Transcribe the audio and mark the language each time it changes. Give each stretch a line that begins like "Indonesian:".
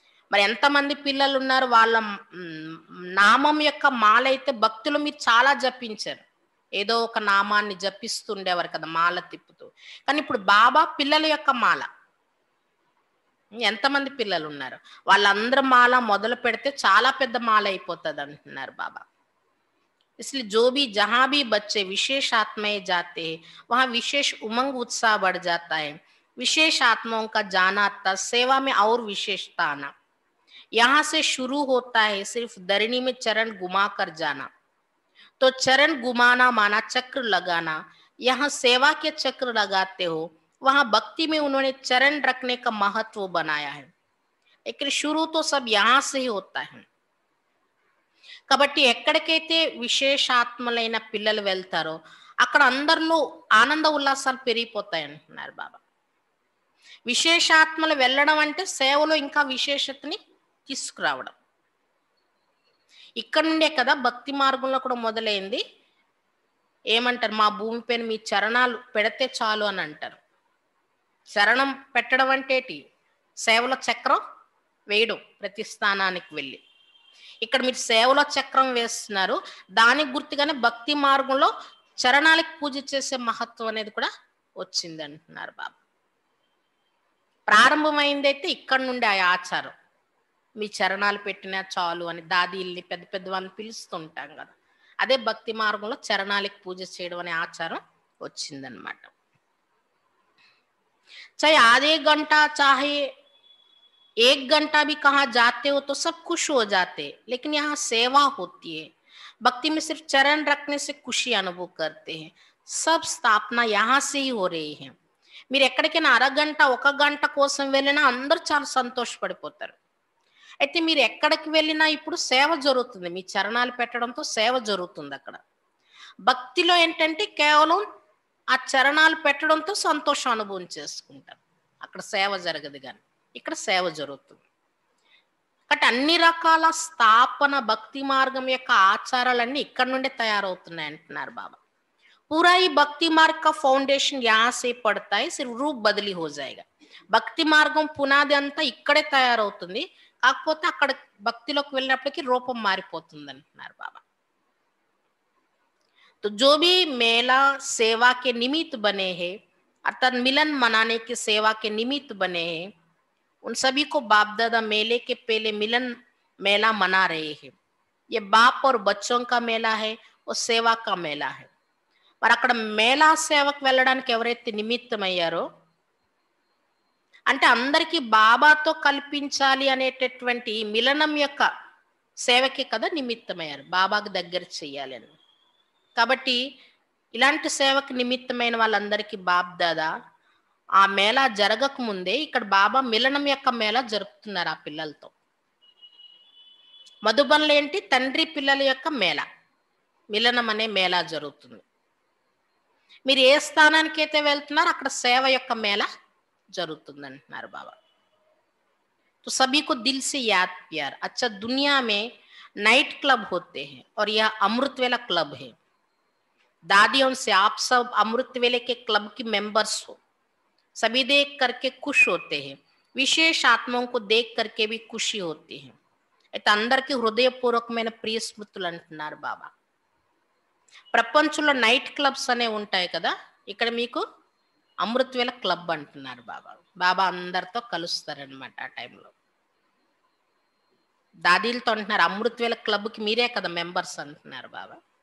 Telugu: మరి ఎంతమంది పిల్లలు ఉన్నారు, వాళ్ళ నామం యొక్క మాల అయితే భక్తులు మీరు చాలా జపించారు. ఏదో ఒక నామాన్ని జపిస్తుండేవారు కదా మాల తిప్పుతూ. కానీ ఇప్పుడు బాబా పిల్లల యొక్క మాల, ఎంతమంది పిల్లలు ఉన్నారు, వాళ్ళందరూ మాల మొదలు పెడితే చాలా పెద్ద మాల అయిపోతుంది అంటున్నారు బాబా.
Hindi: इसलिए जो भी जहां भी बच्चे विशेष आत्माएं जाते हैं वहां विशेष उमंग उत्साह बढ़ जाता है. विशेष आत्माओं का जाना आता, सेवा में और विशेषता आना. यहाँ से शुरू होता है सिर्फ धरणी में चरण घुमा कर जाना. तो चरण घुमाना माना चक्र लगाना. यहाँ सेवा के चक्र लगाते हो, वहां भक्ति में उन्होंने चरण रखने का महत्व बनाया है. लेकिन शुरू तो सब यहाँ से ही होता है.
Telugu: కాబట్టి ఎక్కడికైతే విశేషాత్మలైన పిల్లలు వెళ్తారో అక్కడ అందరిలో ఆనంద ఉల్లాసాలు పెరిగిపోతాయి అంటున్నారు బాబా. విశేషాత్మలు వెళ్ళడం అంటే సేవలో ఇంకా విశేషతని తీసుకురావడం. ఇక్కడ నుండే కదా భక్తి మార్గంలో కూడా మొదలైంది. ఏమంటారు, మా భూమిపైన మీ చరణాలు పెడితే చాలు అని అంటారు. శరణం పెట్టడం అంటే సేవలో చక్రం వేయడం ప్రతి స్థానానికి వెళ్ళి. ఇక్కడ మీరు సేవలో చక్రం వేస్తున్నారు, దానికి గుర్తుగానే భక్తి మార్గంలో చరణాలకు పూజ చేసే మహత్వం అనేది కూడా వచ్చింది అంటున్నారు బాబా. ప్రారంభమైందైతే ఇక్కడ నుండి ఆ ఆచారం, మీ చరణాలు పెట్టినా చాలు అని దాదీల్ని పెద్ద పెద్ద వాళ్ళని పిలుస్తుంటాం కదా, అదే భక్తి మార్గంలో చరణాలకు పూజ చేయడం అనే ఆచారం వచ్చిందనమాట.
Hindi: చాహే ఆధే గంట చాహే एक घंटा भी कहाँ जाते हो तो सब खुश हो जाते, लेकिन यहाँ सेवा होती है. भक्ति में सिर्फ चरण रखने से खुशी अनुभव करते हैं. सब स्थापना यहाँ से ही हो रही है.
Telugu: మీరు ఎక్కడికైనా అరగంట ఒక గంట కోసం వెళ్ళినా అందరూ చాలా సంతోషపడిపోతారు. అయితే మీరు ఎక్కడికి వెళ్ళినా ఇప్పుడు సేవ జరుగుతుంది, మీ చరణాలు పెట్టడంతో సేవ జరుగుతుంది. అక్కడ భక్తిలో ఏంటంటే కేవలం ఆ చరణాలు పెట్టడంతో సంతోషం అనుభవం చేసుకుంటారు. అక్కడ సేవ జరగదు, కానీ ఇక్కడ సేవ జరుగుతుంది. కాబట్టి అన్ని రకాల స్థాపన భక్తి మార్గం యొక్క ఆచారాలన్నీ ఇక్కడ నుండే తయారవుతున్నాయి అంటున్నారు బాబా.
Hindi: पूरा ही भक्ति मार्ग का फाउंडेशन यहाँ से पड़ता है, सिर्फ रूप बदली हो जाएगा.
Telugu: భక్తి మార్గం పునాది అంతా ఇక్కడే తయారవుతుంది, కాకపోతే అక్కడ భక్తిలోకి వెళ్ళినప్పటికీ రూపం మారిపోతుంది అంటున్నారు బాబా.
Hindi: तो जो भी मेला सेवा के निमित्त बने हैं, अर्थात मिलन मनाने की सेवा के निमित्त बने हैं, उन सभी को बाप दादा मेले के पहले मिलन मेला मना रहे हैं. ये बाप और बच्चों का मेला है, वो सेवा का मेला है.
Telugu: మరి అక్కడ మేళా సేవకు వెళ్ళడానికి ఎవరైతే నిమిత్తమయ్యారో అంటే అందరికీ బాబాతో కల్పించాలి అనేటటువంటి మిలనం యొక్క సేవకి కదా నిమిత్తమయ్యారు, బాబాకు దగ్గర చెయ్యాలి అని. కాబట్టి ఇలాంటి సేవకు నిమిత్తమైన వాళ్ళందరికీ బాప్ దాదా ఆ మేళా జరగక ముందే ఇక్కడ బాబా మిలనం యొక్క మేళా జరుపుతున్నారు ఆ పిల్లలతో. మధుబన్లు ఏంటి, తండ్రి పిల్లల యొక్క మేళా, మిలనం అనే మేళా జరుగుతుంది. మీరు ఏ స్థానానికి అయితే వెళ్తున్నారో అక్కడ సేవ యొక్క మేళా జరుగుతుంది అంటున్నారు బాబా.
Hindi: तो सभी को दिल से याद प्यार. अच्छा, दुनिया में नाइट क्लब होते हैं और यह अमृत वेला क्लब है. दादियों से आप सब अमृत वेले के क्लब की मेंबर्स हो. सभी देख करके खुश होते हैं. విశేష ఆత్మం को देख करके भी खुशी होती है.
Telugu: అయితే అందరికీ హృదయపూర్వకమైన ప్రియ స్మృతులు అంటున్నారు బాబా. ప్రపంచంలో నైట్ క్లబ్స్ అనేవి ఉంటాయి కదా, ఇక్కడ మీకు అమృతవేళ క్లబ్ అంటున్నారు బాబా. బాబా అందరితో కలుస్తారనమాట ఆ టైంలో. దాదీలతో అంటున్నారు అమృతవేళ క్లబ్కి మీరే కదా మెంబర్స్ అంటున్నారు బాబా.